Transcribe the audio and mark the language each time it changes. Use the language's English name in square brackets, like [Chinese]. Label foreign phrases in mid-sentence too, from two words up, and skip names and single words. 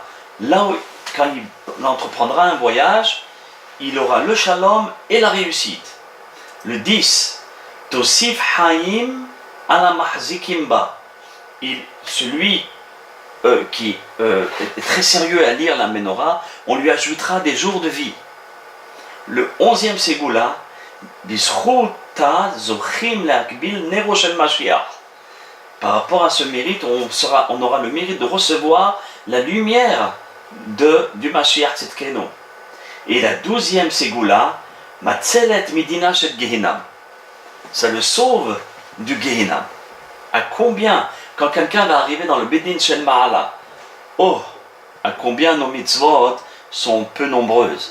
[French] Là où, quand il entreprendra un voyage, il aura le shalom et la réussite. Le 10, [Hebrew] תוסיף חיים אלה מחזיקים בה. [French] Celui qui est très sérieux à lire la menorah, on lui ajoutera des jours de vie. Le 11e ségoula, [Hebrew] בזכותה זוכים לקבל נרו של משיח. [French] Par rapport à ce mérite, on aura le mérite de recevoir la lumière du [Hebrew] משיח צדקנו. [French] Et la 12e ségoula, [Hebrew] מצלת מדינה של גיהנם. [French] Ça le sauve du Gehinam. À combien, quand quelqu'un va arriver dans le [Hebrew] בדין של מעלה, [French] oh, à combien nos mitzvot sont peu nombreuses.